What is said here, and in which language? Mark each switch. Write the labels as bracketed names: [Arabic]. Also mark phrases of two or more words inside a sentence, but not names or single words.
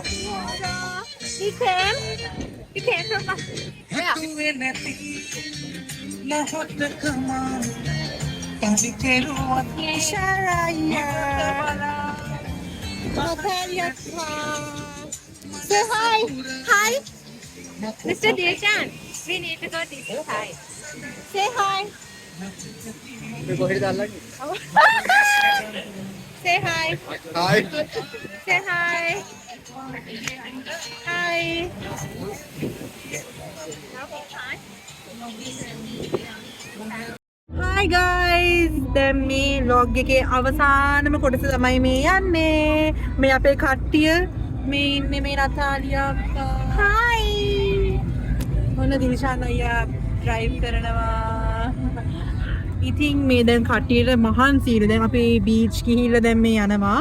[English] He came from where? Say hi. Hi. Mr. Dilshan, we need to go to say hi. Say hi. Say hi. Hi. Say hi. Hi. Hi guys! [Sinhala] දැන් මේ vlog එකේ අවසානම කොටස තමයි මේ යන්නේ. මේ අපේ කට්ටිය මේ ඉන්නේ මේ නතාලියා අක්කා. [English] Hi. [Sinhala] මොන දිල්ෂාන් අයියා ඩ්‍රයිව් කරනවා. ඉතින් මේ දැන් කට්ටියට මහන්සියලු දැන් අපි බීච් ගිහිල්ලා දැන් මේ යනවා.